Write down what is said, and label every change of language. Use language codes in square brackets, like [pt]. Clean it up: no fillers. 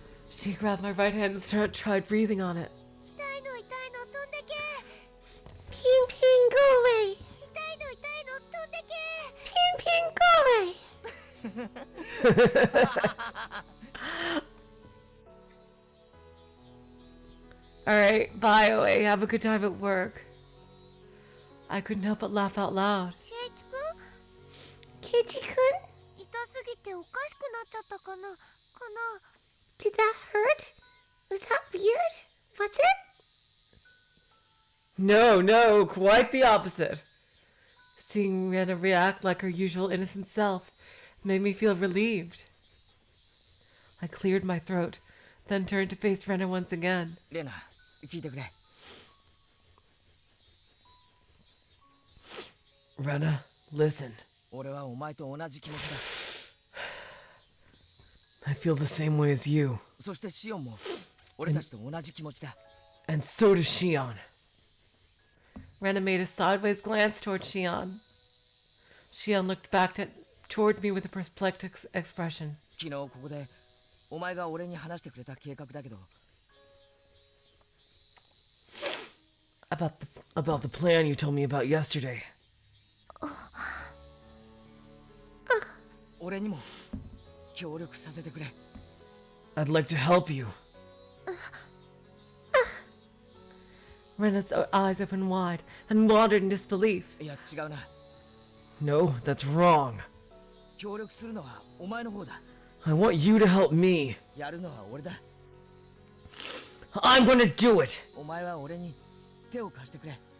[en] She grabbed my right hand and tried breathing on it. [ja] 痛いの痛いの飛んでけ。 [en] Ping ping go away. [ja] 痛いの痛いの飛んでけ。 [en] Ping ping go away. Alright, bye, Oe. Have a good time at work. I couldn't help but laugh out loud. [ja] ケイチくん？痛すぎておかしくなっちゃったかな？ [en] Did that hurt? Was that weird? Was it? No, no, quite the opposite. Seeing Rena react like her usual innocent self made me feel relieved. I cleared my throat, then turned to face Rena once again. [ja] レナ、聞いてくれ。 [en] Rena, listen. [ja] 俺はお前と同じ気持ちだ。 [en] I feel the same way as you. [ja] そしてシオンも俺たちと同じ気持ちだ。 [en] And so does Shion. Rena made a sideways glance toward Shion. Shion looked toward me with a perplexed expression. [ja] 昨日ここでお前が俺に話してくれた計画だけど。 [en] About the plan you told me about yesterday. [ja] 俺にも協力させてくれ。 [en] I'd like to help you. Rena's eyes opened wide and wandered in disbelief. [ja] いや違うな。 [en] No, that's wrong. [ja] 協力するのはお前の方だ。 [en] I want you to help me. [ja] やるのは俺だ。 [en] I'm gonna do it. [ja] お前は俺に手を貸してくれ。